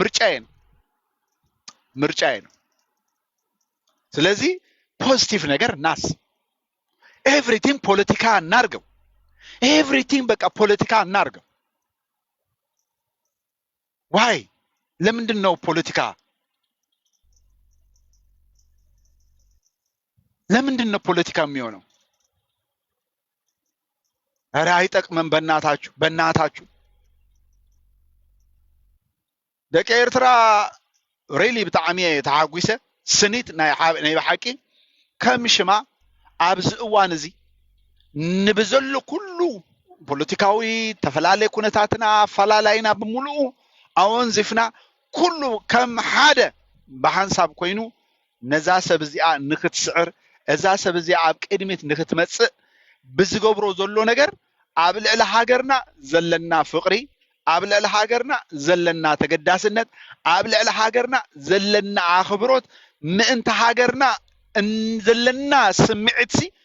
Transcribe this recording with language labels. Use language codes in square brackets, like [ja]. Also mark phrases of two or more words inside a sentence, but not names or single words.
[am] ምርጫዬ ነው። ስለዚህ ፖዚቲቭ ነገር ናስ ኤቭሪቲንግ ፖለቲካ እናርገው። ኤቭሪቲንግ በቃ ፖለቲካ እናርገው። ዋይ ለምንድን ነው ፖለቲካ? ለምንድን ነው ፖለቲካ የሚሆነው? ኧረ አይጠቅምም። በእናታችሁ [ti] ደቂ ኤርትራ ሪሊ ብጣዕሚ ተሓጒሰ ስኒት ናይ ብሓቂ ከም ሽማ ኣብዚ እዋን እዚ ንብዘሎ ኩሉ ፖለቲካዊ ተፈላለየ ኩነታትና ፈላላይና ብምሉኡ ኣወንዚፍና ኩሉ ከም ሓደ ብሓንሳብ ኮይኑ ነዛ ሰብ እዚኣ ንክትስዕር እዛ ሰብ እዚኣ ኣብ ቅድሚት ንክትመጽእ ብዝገብሮ ዘሎ ነገር ኣብ ልዕሊ ሃገርና ዘለና ፍቅሪ፣ ኣብ ልዕሊ ሃገርና ዘለና ተገዳስነት፣ ኣብ ልዕሊ ሃገርና ዘለና ኣኽብሮት፣ ምእንተ ሃገርና ዘለና ስምዒት